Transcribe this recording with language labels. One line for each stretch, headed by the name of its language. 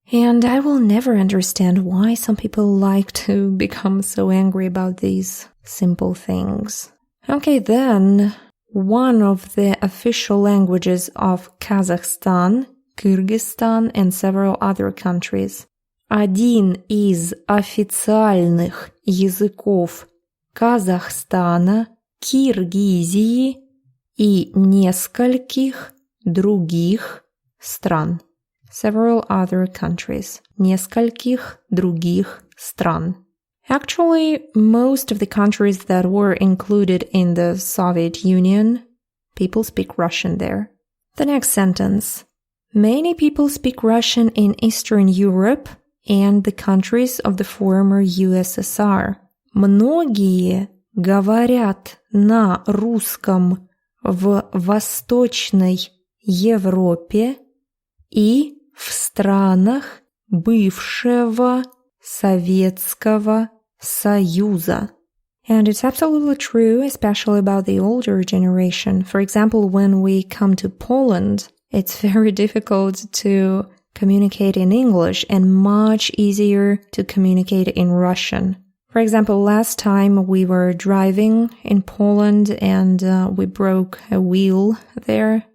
English: And I will never understand why some people like to become so angry about these simple things. Okay, then, one of the official languages of Kazakhstan, Kyrgyzstan, and several other countries.
Russian: Один из официальных языков Казахстана, Киргизии и нескольких других стран.
English: Several other countries.
Russian: Нескольких других стран.
English: Actually, most of the countries that were included in the Soviet Union, people speak Russian there. The next sentence. Many people speak Russian in Eastern Europe and the countries of the former USSR.
Russian: Многие говорят на русском в Восточной Европе и в странах бывшего Советского Союза.
English: And it's absolutely true, especially about the older generation. For example, when we come to Poland, it's very difficult to communicate in English and much easier to communicate in Russian. For example, last time we were driving in Poland and we broke a wheel there.